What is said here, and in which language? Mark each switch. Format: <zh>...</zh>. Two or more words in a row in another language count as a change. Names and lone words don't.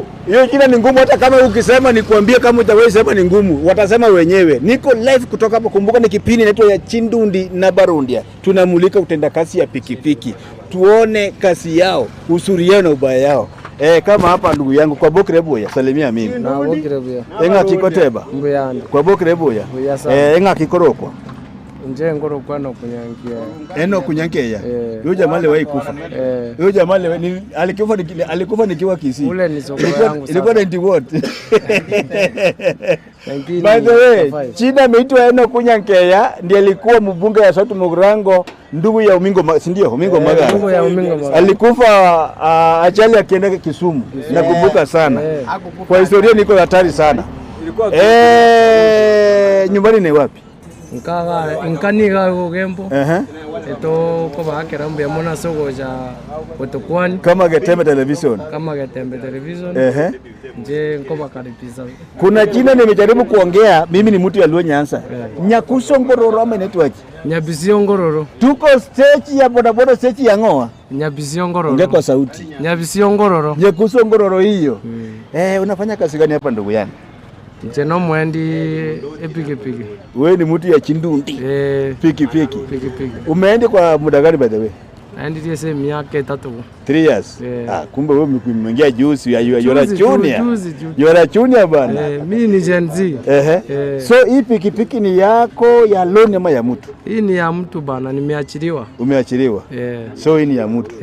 <sw>Hiyo jina ni ngumu, hata kama ukisema nikuambie, kama utawahi sema ni ngumu, watasema wenyewe. Niko live kutoka hapo. Kumbuka ni kipindi naitwa ya Chindundi na Barundia. Tunamulika utendakazi ya pikipiki. Tuone kasi yao, usuri yao na ubaya yao. Kama hapa ndugu yangu kwa Bokre Boya, salimia mimi. Na Bokre Boya.</sw> <guz>Enga kikoteba. Mbuyana. Kwa Bokre Boya. Enga kikorokwa. Nje ngoro kwano kunyankia. Eno kunyankia.</guz> <sw>Yule jamaa leo kufa. Yule jamaa leo alikufa nikiwa Kisii. Ule ni soko yangu sasa. Ilikuwa 90 what?</sw> <en>By the way,</en> <sw>China ameitwa Eno kunyankia, ndiye alikuwa mbunge ya Sauti Mugirango, ndugu ya Umingo, si ndio? Umingo Magara. Ndugu ya Umingo Magara. Alikufa ajali akienda Kisumu. Nakumbuka sana. Kwa historia niko hatari sana. Nyumbani ni wapi?</sw> <guz>Nkaniga Ugembo. Eto kwa bakera mbya mona sogo ja Utukwani.</guz> <sw>Kama Getembe Television. Kama Getembe Television.</sw> <guz>Nje ngoma karibisa.</guz> <sw>Kuna jina nimejaribu kuongea, mimi ni mtu ya Luo Nyanza. Nyakuso Ngororo ama network. Nyabisio Ngororo. Tuko stage ya bodaboda, stage ya Ngoa. Nyabisio Ngororo. Ongea kwa sauti. Nyabisio Ngororo. Nyakuso Ngororo hiyo. Unafanya kazi gani hapa ndugu yangu?</sw> <guz>Njeno mwendi pikipiki.</guz> <sw>Wewe ni mtu ya Chindundi. Pikipiki. Umeenda kwa muda gani</sw> <en>by the way?</en> <guz>Aendi tese miaka 3.</guz> <en>3 years.</en> <sw>Kumbe wewe umeingia juzi ya Yora Junior. Yora Junior bana. Mimi ni Gen Z. So hii pikipiki ni yako ya loan ama ya mtu? Hii ni ya mtu bana, nimeachiliwa. Umeachiliwa? So hii ni ya mtu.</sw>